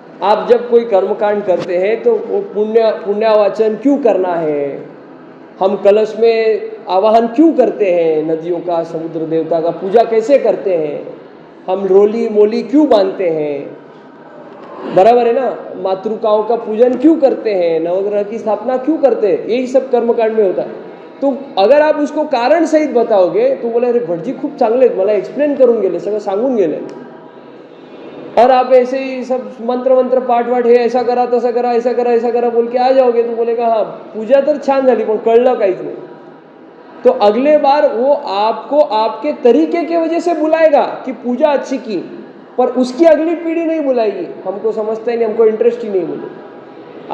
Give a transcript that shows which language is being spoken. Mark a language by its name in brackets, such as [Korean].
[Hindi] आप जब कोई कर्मकांड करते हैं तो वो पुण्यावाचन क्यों करना है, हम कलश में आवाहन क्यों करते हैं, नदियों का, समुद्र देवता का पूजा कैसे करते हैं, हम रोली मोली क्यों बांधते हैं, बराबर है ना? मातृकाओं का पूजन क्यों करते हैं, नवग्रह की स्थापना क्यों करते हैं, यही सब कर्मकांड में होता है। तो अगर आप उसको कारण सहित बताओगे तो बोले अरे [Marathi] भटजी खूप चांगले आहेत, मला एक्सप्लेन करून गेले, सगळं सांगून गेले। [Hindi] और आप ऐसे ही सब मंत्र पाठ वाठ हे ऐसा करा तसा करा, ऐसा करा ऐसा करा बोल के आ जाओगे तो बोलेगा हाँ [Marathi] पूजा तर छान झाली पण कळलं काहीच नाही। [Hindi] तो अगले बार वो आपको आपके तरीके की वजह से बुलाएगा कि पूजा अच्छी की, पर उसकी अगली पीढ़ी नहीं बुलाएगी, हमको समझता ही नहीं, हमको इंटरेस्ट ही नहीं बोले।